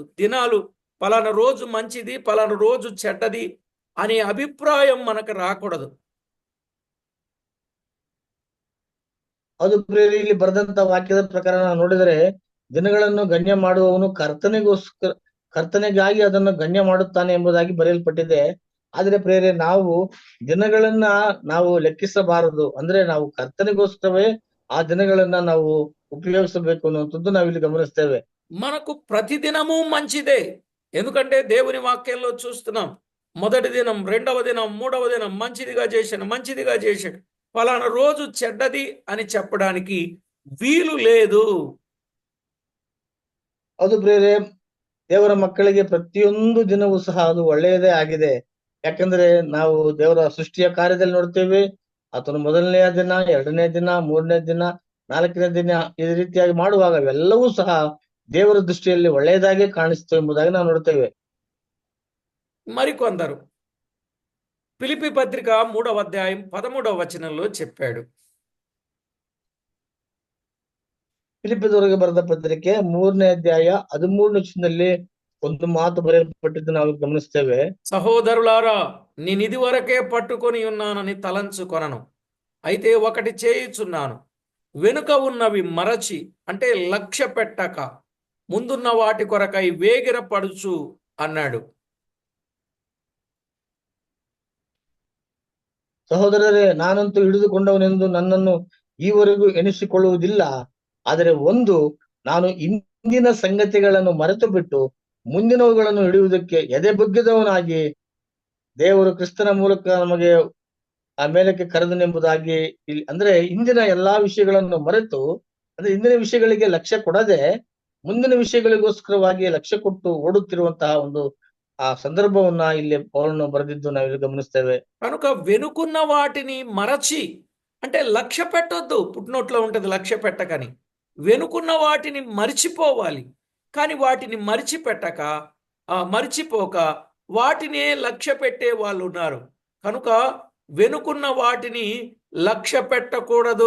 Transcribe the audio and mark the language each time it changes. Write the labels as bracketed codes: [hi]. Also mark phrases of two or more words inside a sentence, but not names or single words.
[te] దినాలు పలానా రోజు మంచిది, పలానా రోజు చెడ్డది అనే అభిప్రాయం మనకు రాకూడదు. [kn] ಅದು ಪ್ರಿಯರೇ, ಇಲ್ಲಿ ಬರೆದಂತ ವಾಕ್ಯದ ಪ್ರಕಾರ ನಾವು ನೋಡಿದರೆ ದಿನಗಳನ್ನು ಗಣ್ಯ ಮಾಡುವವನು ಕರ್ತನೆಗಾಗಿ ಅದನ್ನು ಗಣ್ಯ ಮಾಡುತ್ತಾನೆ ಎಂಬುದಾಗಿ ಬರೆಯಲ್ಪಟ್ಟಿದೆ. ಆದ್ರೆ ಪ್ರಿಯರೇ, ನಾವು ದಿನಗಳನ್ನ ನಾವು ಲೆಕ್ಕಿಸಬಾರದು. ಅಂದ್ರೆ ನಾವು ಕರ್ತನಿಗೋಸ್ಕರವೇ ಆ ದಿನಗಳನ್ನ ನಾವು ఉపయోగించಬೇಕು ಅನ್ನುವಂಥದ್ದು నావిಲ್ಲಿ గమనిస్తేವೆ. [te] మనకు ప్రతిదినము మంచిదే. ఎందుకంటే దేవుని వాక్యంలో చూస్తున్నాం, మొదటి దినం, రెండవ దినం, మూడవ దినం మంచిదిగా చేశాడు. ఫలానా రోజు చెడ్డది అని చెప్పడానికి వీలు లేదు. [kn] ಅದು ಪ್ರಿಯರೇ, ದೇವರ ಮಕ್ಕಳಿಗೆ ಪ್ರತಿಯೊಂದು ದಿನವೂ ಸಹ ಅದು ಒಳ್ಳೆಯದೇ ಆಗಿದೆ. ಯಾಕಂದ್ರೆ ನಾವು ದೇವರ ಸೃಷ್ಟಿಯ ಕಾರ್ಯದಲ್ಲಿ ನೋಡ್ತೇವೆ, ಆತನು ಮೊದಲನೆಯ ದಿನ, 2ನೇ ದಿನ, 3ನೇ ದಿನ, 4ನೇ ದಿನ ಈ ರೀತಿಯಾಗಿ ಮಾಡುವಾಗ ಅವೆಲ್ಲವೂ ಸಹ ದೇವರ ದೃಷ್ಟಿಯಲ್ಲಿ ಒಳ್ಳೆಯದಾಗಿ ಕಾಣಿಸ್ತು ಎಂಬುದಾಗಿ ನಾವು ನೋಡ್ತೇವೆ. [te] మరికొందరు ఫిలిప్పీ పత్రిక 3వ అధ్యాయం 13వ వచనంలో చెప్పాడు. [kn] ಫಿಲಿಪ್ಪದವರಿಗೆ ಬರೆದ ಪತ್ರಿಕೆ 3ನೇ ಅಧ್ಯಾಯ 13ನೇ ವಚನದಲ್ಲಿ ಒಂದು ಮಾತು ಬರೆಯಲ್ಪಟ್ಟಿದ್ದು ನಾವು ಗಮನಿಸ್ತೇವೆ. [te] సహోదరులారా, నేనిది వరకే పట్టుకొని ఉన్నానని తలంచుకొనను. అయితే ఒకటి చేయుచున్నాను, వెనుక ఉన్నవి మరచి అంటే లక్ష్య పెట్టక ముందున్న వాటి కొరకై వేగిరపడుచు అన్నాడు. [kn] ಸಹೋದರರೇ, ನಾನಂತೂ ಹಿಡಿದುಕೊಂಡವನೆಂದು ನನ್ನನ್ನು ಈವರೆಗೂ ಎಣಿಸಿಕೊಳ್ಳುವುದಿಲ್ಲ. ಆದರೆ ನಾನು ಇಂದಿನ ಸಂಗತಿಗಳನ್ನು ಮರೆತು ಬಿಟ್ಟು ಮುಂದಿನವುಗಳನ್ನು ಹಿಡಿಯುವುದಕ್ಕೆ ಎದೆ ಬಗ್ಗಿದವನಾಗಿ ದೇವರು ಕ್ರಿಸ್ತನ ಮೂಲಕ ನಮಗೆ ಆ ಮೇಲಕ್ಕೆ ಕರೆದನೆಂಬುದಾಗಿ ಅಂದ್ರೆ ಇಂದಿನ ಎಲ್ಲಾ ವಿಷಯಗಳನ್ನು ಮರೆತು, ಅಂದ್ರೆ ಇಂದಿನ ವಿಷಯಗಳಿಗೆ ಲಕ್ಷ್ಯ ಕೊಡದೆ ಮುಂದಿನ ವಿಷಯಗಳಿಗೋಸ್ಕರವಾಗಿ ಲಕ್ಷ್ಯ ಕೊಟ್ಟು ಓಡುತ್ತಿರುವಂತಹ ಒಂದು ಆ ಸಂದರ್ಭವನ್ನ ಇಲ್ಲಿ ಪೌಲನು ಬರೆದಿದ್ದು ನಾವಿಲ್ಲಿ ಗಮನಿಸ್ತೇವೆ. [te] కనుక వెనుకున్న వాటిని మరచి అంటే లక్ష్య పెట్టొద్దు. పుట్టినోట్లో ఉంటది లక్ష్య పెట్టకని. వెనుకున్న వాటిని మరిచిపోవాలి. కానీ వాటిని మరిచిపోక వాటినే లక్ష్య పెట్టే వాళ్ళు ఉన్నారు. కనుక వెనుకున్న వాటిని లక్ష్య పెట్టకూడదు.